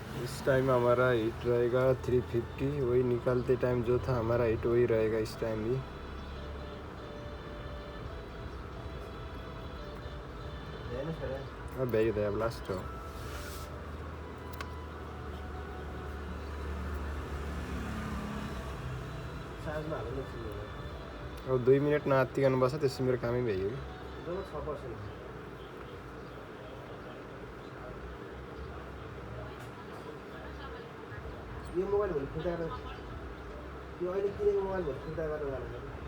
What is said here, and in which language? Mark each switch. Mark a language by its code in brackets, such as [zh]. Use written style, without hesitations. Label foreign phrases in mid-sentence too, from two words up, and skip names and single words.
[hi] इस टाइम हमारा हिट रहेगा 350, वही निकालते टाइम जो था हमारा हिट वही रहेगा इस टाइम भी। अब भेज दे, अब लास्ट हो। [ne] अब 2 मिनट नआत्ती गर्नुपर्छ, त्यसपछि मेरो कामै भइयो कि। यो मोबाइल भोलि फिर्ता गरेर यो अहिले किनेको मोबाइल भोलि फिर्ता गरेर जानु।